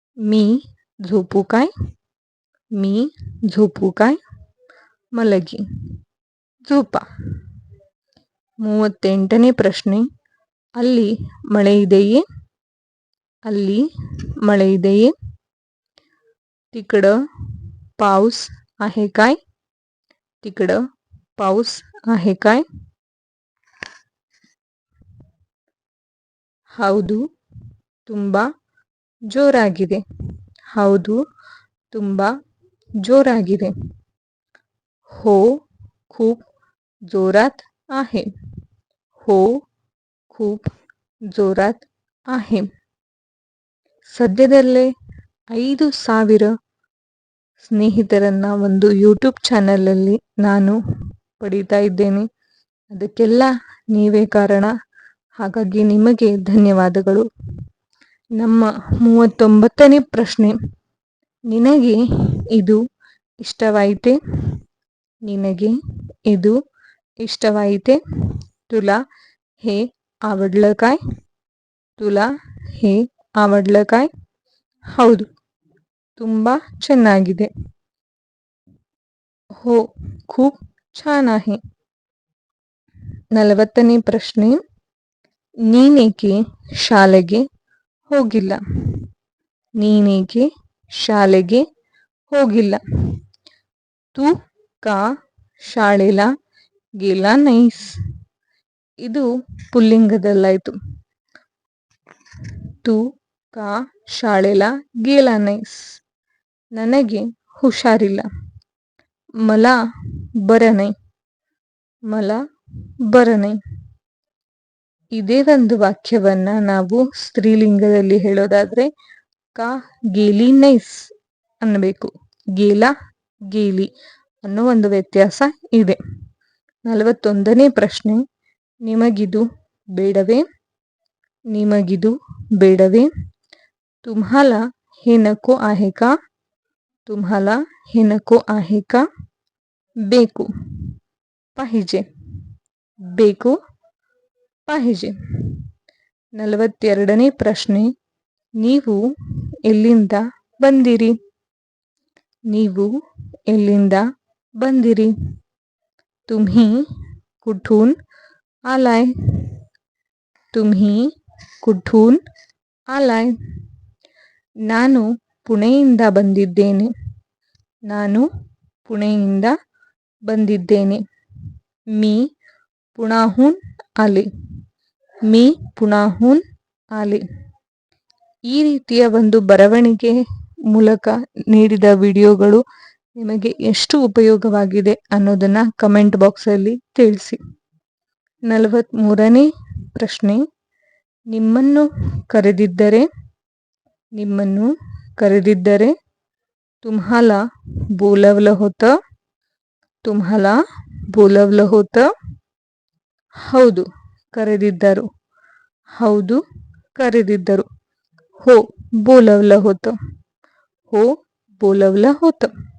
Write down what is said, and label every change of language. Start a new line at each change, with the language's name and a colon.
Marathi: मी झोपू काय, मी झोपू काय.
Kannada: ಮಲಗಿ, झोपा. 38ನೇ ಪ್ರಶ್ನೆ, ಅಲ್ಲಿ ಮಳೆ ಇದೆಯೇ, ಅಲ್ಲಿ ಮಳೆ ಇದೆಯೇ.
Marathi: तिकडं पाऊस आहे काय, तिकडं पाऊस आहे काय.
Kannada: ಹೌದು, ತುಂಬಾ ಜೋರಾಗಿದೆ, ಹೌದು ತುಂಬಾ ಜೋರಾಗಿದೆ.
Marathi: हो, खूप जोरात आहे, हो खूप जोरात आहे.
Kannada: ಸದ್ಯದಲ್ಲೇ 5,000 ಸ್ನೇಹಿತರನ್ನ ಒಂದು ಯೂಟ್ಯೂಬ್ ಚಾನಲಲ್ಲಿ ನಾನು ಪಡೀತಾ ಇದ್ದೇನೆ. ಅದಕ್ಕೆಲ್ಲ ನೀವೇ ಕಾರಣ, ಹಾಗಾಗಿ ನಿಮಗೆ ಧನ್ಯವಾದಗಳು. ನಮ್ಮ 39ನೇ ಪ್ರಶ್ನೆ, ನಿನಗೆ ಇದು ಇಷ್ಟವಾಯಿತೆ, ನಿನಗೆ ಇದು ಇಷ್ಟವಾಯಿತೆ.
Marathi: तुला हे आवडलं काय, तुला हे आवडलं काय.
Kannada: ಹೌದು, ತುಂಬಾ ಚೆನ್ನಾಗಿದೆ.
Marathi: हो, खूप छान आहे.
Kannada: 40ನೇ ಪ್ರಶ್ನೆ, ನೀನೇಕೆ ಶಾಲೆಗೆ ಹೋಗಿಲ್ಲ, ನೀನೇಕೆ ಶಾಲೆಗೆ ಹೋಗಿಲ್ಲ.
Marathi: तू का शाळेला गेला नाहीस.
Kannada: ಇದು ಪುಲ್ಲಿಂಗದಲ್ಲಾಯಿತು.
Marathi: तू का शाळेला गेला नाहीस.
Kannada: ನನಗೆ ಹುಷಾರಿಲ್ಲ,
Marathi: मला बरं नाही, मला बरं नाही.
Kannada: ಇದೇ ಒಂದು ವಾಕ್ಯವನ್ನ ನಾವು ಸ್ತ್ರೀಲಿಂಗದಲ್ಲಿ ಹೇಳೋದಾದ್ರೆ ಕಾ ಗೇಲಿ ನೈಸ್ ಅನ್ನಬೇಕು. ಗೇಲ ಗೇಲಿ ಅನ್ನೋ ಒಂದು ವ್ಯತ್ಯಾಸ ಇದೆ. 41ನೇ ಪ್ರಶ್ನೆ, ನಿಮಗಿದು ಬೇಡವೇ, ನಿಮಗಿದು ಬೇಡವೇ.
Marathi: तुम्हाला हे नको आहे का, तुम्हाला हे नको आहे का.
Kannada: ಬೇಕು, पाहिजे, ಬೇಕು पाहिजे. 42ನೇ ಪ್ರಶ್ನೆ, ನೀವು ಎಲ್ಲಿಂದ ಬಂದಿರಿ, ನೀವು ಎಲ್ಲಿಂದ ಬಂದಿರಿ.
Marathi: तुम्ही कुठून आलाय, तुम्ही कुठून आलाय.
Kannada: ನಾನು ಪುಣೆಯಿಂದ ಬಂದಿದ್ದೇನೆ, ನಾನು ಪುಣೆಯಿಂದ ಬಂದಿದ್ದೇನೆ.
Marathi: मी पुण्याहून आले, मी पुण्याहून आले.
Kannada: ಈ ರೀತಿಯ ಒಂದು ಬರವಣಿಗೆ ಮೂಲಕ ನೀಡಿದ ವಿಡಿಯೋಗಳು ನಿಮಗೆ ಎಷ್ಟು ಉಪಯೋಗವಾಗಿದೆ ಅನ್ನೋದನ್ನ ಕಮೆಂಟ್ ಬಾಕ್ಸಲ್ಲಿ ತಿಳಿಸಿ. 43ನೇ ಪ್ರಶ್ನೆ, ನಿಮ್ಮನ್ನು ಕರೆದಿದ್ದರೆ, ನಿಮ್ಮನ್ನು ಕರೆದಿದ್ದರೆ.
Marathi: तुम्हाला बोलवलं होतं, तुम्हाला बोलवलं होतं.
Kannada: ಹೌದು, ಕರೆದಿದ್ದರು, ಹೌದು ಕರೆದಿದ್ದರು.
Marathi: हो बोलवलं होतं, हो बोलवलं होतं.